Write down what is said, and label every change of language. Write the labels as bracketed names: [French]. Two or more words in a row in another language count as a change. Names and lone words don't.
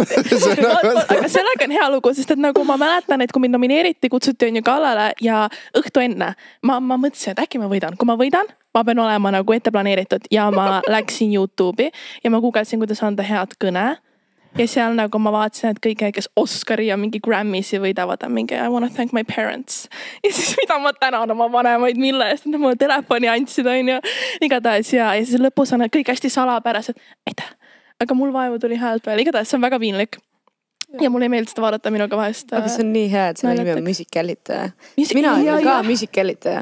[Estonian] Aga sellega on hea lugu, sest et nagu ma mäletan, et kui mind nomineeriti, kutsuti on ju galale ja õhtu enne. Ma mõtlesin, et äkki ma võidan. Kui ma võidan, ma pean olema nagu ette planeeritud ja ma läksin YouTube'i ja ma googlesin, kuidas anda head kõne. Ja seal nagu ma vaatasin, et kõik, kes Oscari ja mingi Grammy'si võidavad, on mingi [English] I wanna thank my parents. [Estonian] Ja siis mida ma tänan oma vanemaid, mille eest nad mulle telefoni andsid, on ju. Igatahes ja siis lõpus on kõik hästi salapärased. Aitäh. Aga mul vaevu tuli häält veel. Igatahes see on väga piinlik. Ja mulle ei meeldi seda vaadata minuga vahest. Aga see on nii hea, et selle nimi on muusikahällitaja. Mina olin ka muusikahällitaja.